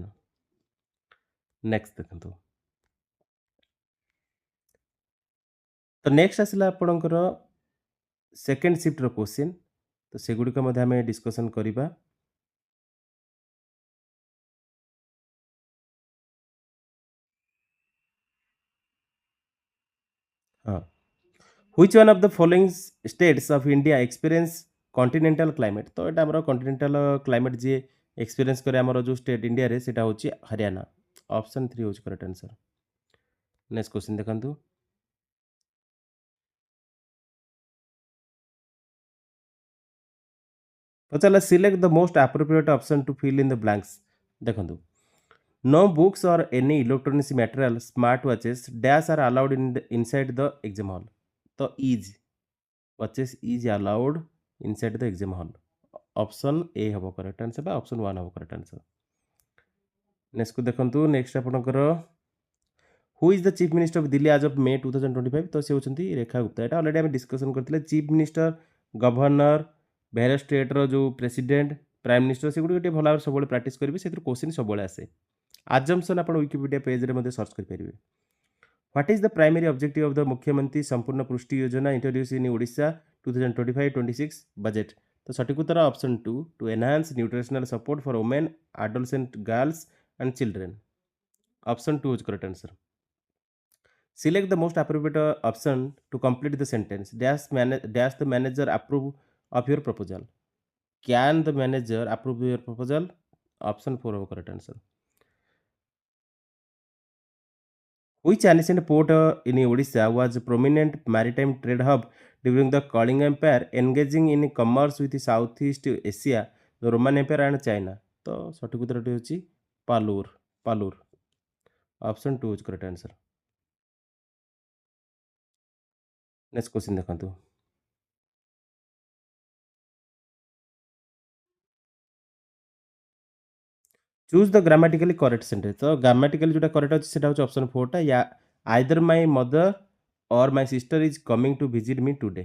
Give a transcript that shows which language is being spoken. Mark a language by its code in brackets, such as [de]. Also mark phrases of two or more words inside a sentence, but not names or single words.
[or] ନେକ୍ସଟ ଦେଖନ୍ତୁ ତ ନେକ୍ସଟ ଆସିଲା ଆପଣଙ୍କର [en] second shift-ର question। [or] ତ ସେଗୁଡ଼ିକ ମଧ୍ୟ ଆମେ ଡିସ୍କସନ୍ କରିବା। ହଁ। [en] Which one of the following states of India experience continental climate? [or] ତ ଏଇଟା ଆମର [en] continental climate [or] ଯିଏ ଏକ୍ସପିରିଏନ୍ସ କରେ ଆମର ଯେଉଁ ଷ୍ଟେଟ୍ ଇଣ୍ଡିଆରେ ସେଇଟା ହେଉଛି ହରିୟାଣା। ଅପସନ୍ 3 ହେଉଛି [en] correct answer. next question [or] ଦେଖନ୍ତୁ। [en] ପଚାରିଲା select the most appropriate option to fill in the blanks. [or] ଦେଖନ୍ତୁ, [en] no books or any electronics material smart watches dash are allowed inside the exam hall। ତ is watches is allowed inside the exam hall। [or] ଅପସନ୍ ଏ ହେବ [en] correct answer [or] ବା ଅପସନ୍ 1 ହେବ [en] correct answer. [or] ନେକ୍ସଟକୁ ଦେଖନ୍ତୁ। [en] ନେକ୍ସଟ ଆପଣଙ୍କର who is the chief minister of Delhi as of May 2025? [or] ତ ସେ ହେଉଛନ୍ତି ରେଖା ଗୁପ୍ତା। ଏଇଟା ଅଲରେଡ଼ି ଆମେ ଡିସ୍କସନ୍ କରିଥିଲେ। [en] chief minister, [or] ଗଭର୍ଣ୍ଣର, [en] various state-ର [or] ଯେଉଁ ପ୍ରେସିଡେଣ୍ଟ, [en] prime minister [or] ସେଗୁଡ଼ିକ ଟିକେ ଭଲ ଭାବରେ ସବୁବେଳେ ପ୍ରାକ୍ଟିସ୍ କରିବେ। ସେଥିରୁ କ୍ୱେଶ୍ଚିନ୍ ସବୁବେଳେ ଆସେ। ଆଜମ୍ପସନ୍ ଆପଣ ୱିକିପିଡ଼ିଆ ପେଜ୍ରେ ମଧ୍ୟ ସର୍ଚ୍ଚ କରିପାରିବେ। [en] what is the primary objective of the Mukhyamantri Sampurna Pushti Yojana introduced in Odisha 2025-26 budget? [or] ତ ସଠିକ୍ ଉତ୍ତର [en] option 2 to enhance nutritional support for women, adolescent girls and children. option 2 is correct answer. Select the most appropriate option to complete the sentence. Dash the manager approve of your proposal. Can the manager approve your proposal? Option 4 of correct answer. Which ancient port in Odisha was a prominent maritime trade hub during the Kalinga Empire, engaging in commerce with Southeast Asia, the Roman Empire and China? [or] तो ସଠିକ୍ ଉତ୍ତରଟି ହେଉଛି ପାଲୁର। ପାଲୁର। [en] ଅପସନ୍ 2 is correct answer. next question [or] ଦେଖନ୍ତୁ। [en] choose the grammatically correct sentence. [or] ତ ଗ୍ରାମାଟିକାଲି ଯେଉଁଟା କରେକ୍ଟ ଅଛି ସେଇଟା ହେଉଛି ଅପସନ୍ 4ଟା। [en] ya either my mother or my sister is coming to visit me today.